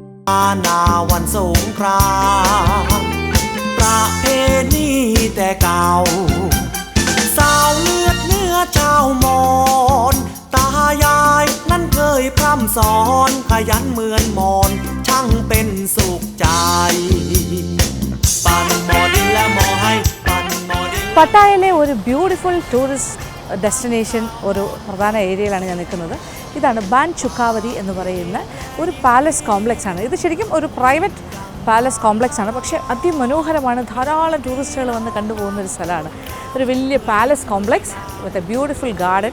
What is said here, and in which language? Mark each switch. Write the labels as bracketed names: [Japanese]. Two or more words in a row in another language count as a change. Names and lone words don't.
[Thai] นาวันสงกรานต์ประเพณีแต่เก่าสาวเลือดเนื้อชาวมอญตายายนั้นเคยพร่ำสอนขยันเหมือนมอนช่างเป็นสุขใจปันมอดินและมอให้ปันมอดิน [Malayalam] പട്ടായയിലെ ഒരു [English] beautiful tourist destination [Malayalam] ഒരു പ്രധാന ഏരിയയിലാണ് ഞാൻ നിൽക്കുന്നത്. ഇതാണ് ബാൻ ചുക്കാവതി എന്ന് പറയുന്ന ഒരു [English] palace complex [Malayalam] ആണ്. ഇത് ശരിക്കും ഒരു [English] private palace complex [Malayalam] ആണ്, പക്ഷേ അതിമനോഹരമാണ്. ധാരാളം ടൂറിസ്റ്റുകൾ വന്ന് കണ്ടുപോകുന്ന ഒരു സ്ഥലമാണ്. ഒരു വലിയ [English] palace complex with a beautiful garden.